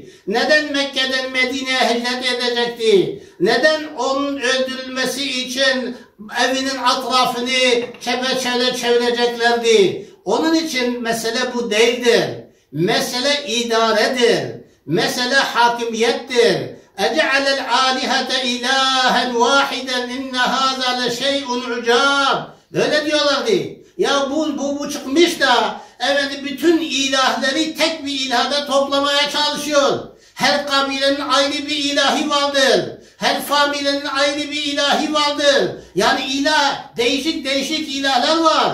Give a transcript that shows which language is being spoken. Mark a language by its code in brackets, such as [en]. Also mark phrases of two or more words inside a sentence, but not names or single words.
[tr] Neden Mekke'den Medine'ye hicret edecekti? Neden onun öldürülmesi için evinin etrafını çepeçevre çevireceklerdi? Onun için mesele bu değildir. Mesele idaredir. Mesele hakimiyettir. [ar] اَجَعَلَ الْعَالِهَةَ اِلَٰهًا وَاحِدًا اِنَّ هَذَا لَشَيْءٌ عُجَابٌ. [tr] Böyle diyorlardı. Ya bu çıkmış da bütün ilahları tek bir ilahda toplamaya çalışıyor. Her kabilenin ayrı bir ilahi vardır. Her familyenin ayrı bir ilahi vardır. Yani değişik ilahlar var.